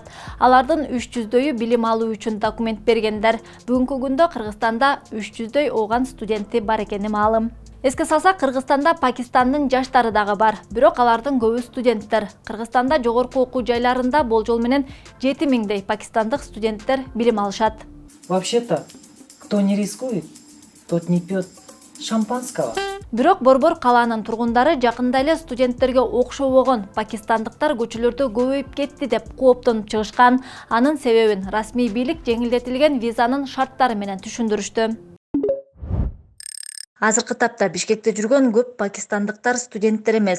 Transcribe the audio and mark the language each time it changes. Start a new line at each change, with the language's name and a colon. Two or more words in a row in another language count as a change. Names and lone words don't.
Kyrgyz: Алардын 300дөйү билим алуу үчүн документ бергендер. Бүгүнкү күндө Кыргызстанда 300дөй ооган студенти бар экени маалым. Эске салсак, Кыргызстанда Пакистандын жаштары дагы бар. Бирок алардын көбү студенттер. Кыргызстанда жогорку окуу жайларында болжол менен 7000дей пакистандык студенттер билим алышат.
Russian: Вообще-то, кто не рискует, тот не пьет шампанского.
Kyrgyz: Бирок Борбор калаанын тургундары жакында эле студенттерге окшобогон пакистандыктар көчөлөрдө көбөйүп кетти деп кооптонуп чыгышкан. Анын себебин расмий бийлик жеңилдетилген визанын шарттары менен түшүндүрүштү. Азыркы тапта Бишкекте жүргөн көп пакистандыктар студенттер эмес.